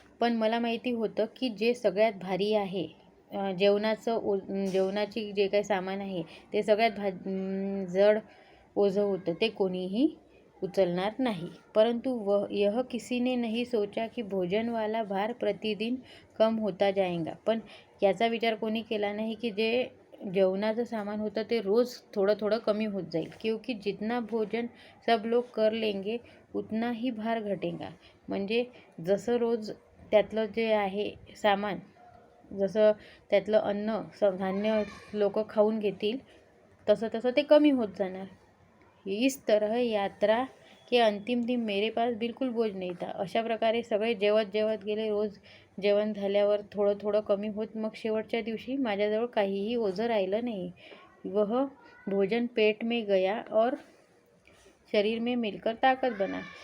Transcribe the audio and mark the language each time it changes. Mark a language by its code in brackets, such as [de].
[mr] पण मला माहिती होतं की जे सगळ्यात भारी आहे, जेवणाची जे काही सामान आहे ते सगळ्यात जड ओझं होतं ते कोणीही उचलणार नाही. [hi] परंतु यह किसी ने नहीं सोचा की भोजन वाला भार प्रतिदिन कम होता जाएगा. [mr] पण याचा विचार कोणी केला नाही की जे जेवणाचं सामान होतं ते रोज थोडं कमी होत जाईल. [hi] क्योंकि जितना भोजन सब लोग कर लेंगे उतना ही भार घटेगा. [mr] म्हणजे जसं रोज त्यातलं जे आहे सामान, जसं त्यातलं अन्न धान्य लोक खाऊन घेतील तसं तसं ते कमी होत जाणार. [hi] इस तरह यात्रा के अंतिम दिन मेरे पास बिलकुल बोझ नहीं था. [mr] अशा प्रकारे सगळे जेवत गेले. रोज जेवण झाल्यावर थोडं थोडं कमी होत मग शेवटच्या दिवशी माझ्याजवळ काहीही ओझं राहिलं नाही. [hi] वह भोजन पेट में गया और शरीर में मिलकर ताकत बना.